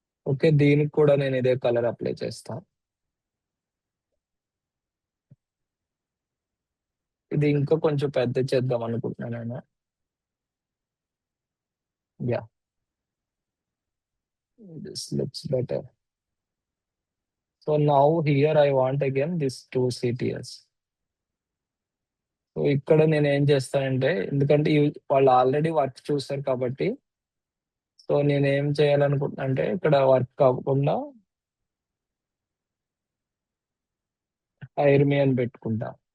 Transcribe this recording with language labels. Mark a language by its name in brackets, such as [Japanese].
[Telugu] Okay, దీనికి కూడా నేను ఇదే కలర్ అప్లై చేస్తా. ఇది ఇంకా కొంచెం పెద్ద చేద్దాం అనుకుంటున్నాను నేను. Yeah. [English] This looks better. So now here I want again this 2 CTS. [Telugu] So ఇక్కడ నేను ఏం చేస్తానంటే, ఎందుకంటే వాళ్ళు ఆల్రెడీ వర్క్ చూసారు కాబట్టి, సో నేను ఏం చేయాలనుకుంటున్నా అంటే ఇక్కడ వర్క్ అవ్వకుండా హైర్ మీ అని పెట్టుకుంటా.